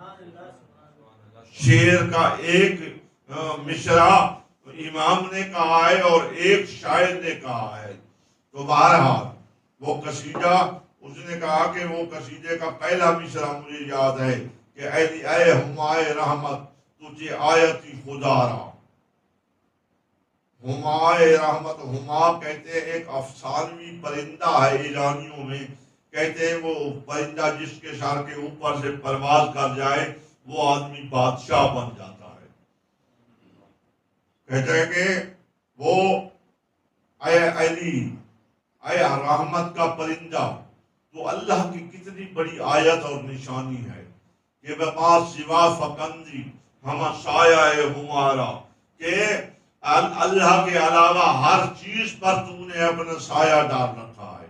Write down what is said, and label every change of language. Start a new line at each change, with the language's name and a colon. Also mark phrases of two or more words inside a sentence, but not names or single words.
Urdu: شعر کا ایک مصرع امام نے کہا ہے اور ایک شاعر نے کہا ہے۔ تو بہرحال وہ قصیدہ اس نے کہا کہ وہ قصیدے کا پہلا مصرع مجھے یاد ہے کہ
Persian: اے ہمائے رحمت تجھے آیتی خدا را،
Urdu: ہمائے رحمت، ہما کہتے ہیں ایک افسانوی پرندہ ہے ایرانیوں میں، کہتے ہیں وہ پرندہ جس کے سر کے اوپر سے پرواز کر جائے وہ آدمی بادشاہ بن جاتا ہے۔ کہتے ہیں کہ وہ اے علی، اے رحمت کا پرندہ، تو اللہ کی کتنی بڑی آیت اور نشانی ہے کہ
Persian: بما سوا فکندی ہم سایہ ہمارا،
Urdu: کہ اللہ کے علاوہ ہر چیز پر تو نے اپنا سایہ ڈال رکھا ہے۔